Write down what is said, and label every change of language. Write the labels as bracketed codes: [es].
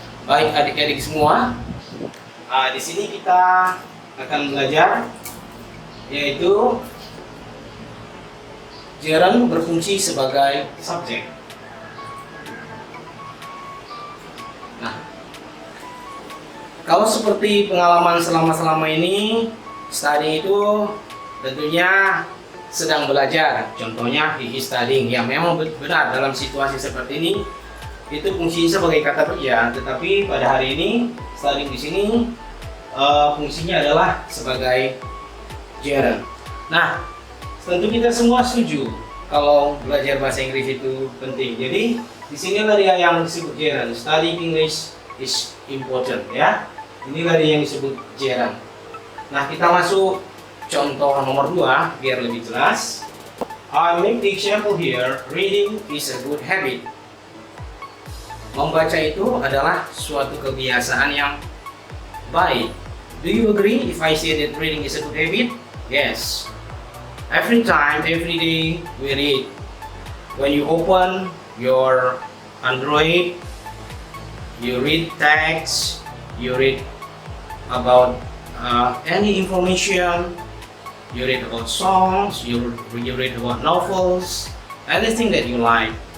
[id] Baik adik-adik semua, di sini kita akan belajar yaitu gerund berfungsi sebagai subjek. Nah, kalau seperti pengalaman selama ini, study itu tentunya sedang belajar. Contohnya [en] he is studying. [id] Ya, memang benar dalam situasi seperti ini itu fungsinya sebagai kata kerja, tetapi pada hari ini studying di sini fungsinya adalah sebagai gerund. Nah, tentu kita semua setuju kalau belajar bahasa Inggris itu penting. Jadi di sinilah dia yang disebut gerund. [en] Studying English is important, ya. [id] Inilah dia yang disebut gerund. Nah, kita masuk contoh nomor 2 biar lebih jelas. [en] I make the example here. Reading is a good habit. [id] Membaca itu adalah suatu kebiasaan yang baik. [en] Do you agree if I say that reading is a good habit? Yes. Every time, every day we read. When you open your Android, you read text, you read about any information, you read about songs, you read about novels, anything that you like.